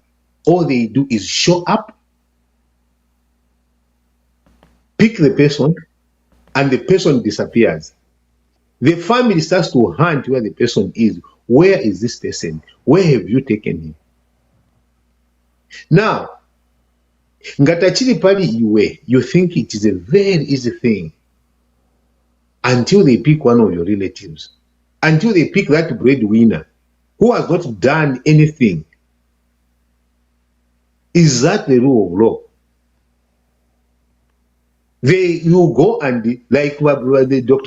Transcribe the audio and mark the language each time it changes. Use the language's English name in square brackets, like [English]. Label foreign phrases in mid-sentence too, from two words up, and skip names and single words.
[English] All they do is show up, pick the person, and the person disappears. The family starts to hunt where the person is. Where is this person? Where have you taken him? Now, [Bemba] ngatachiri pali iwe, [English] you think it is a very easy thing until they pick one of your relatives, until they pick that breadwinner who has not done anything. Is that the rule of law? You go and, like what Dr.